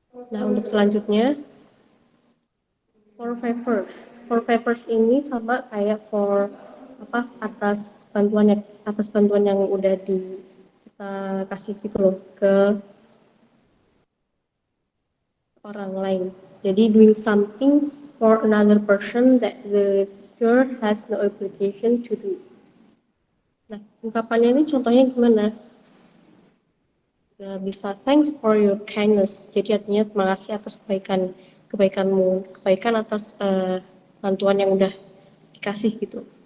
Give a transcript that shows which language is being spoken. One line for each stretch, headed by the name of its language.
Indonesian: Nah, untuk selanjutnya for favors ini sama kayak for apa atas bantuan yang udah kita kasih gitu loh ke orang lain.
English: Jadi doing something for another person that the other has no obligation to do.
Indonesian: Nah, ungkapannya ini contohnya gimana?
English: Bisa thanks for your kindness.
Indonesian: Jadi artinya terima kasih atas kebaikanmu, kebaikan atas bantuan yang udah dikasih gitu.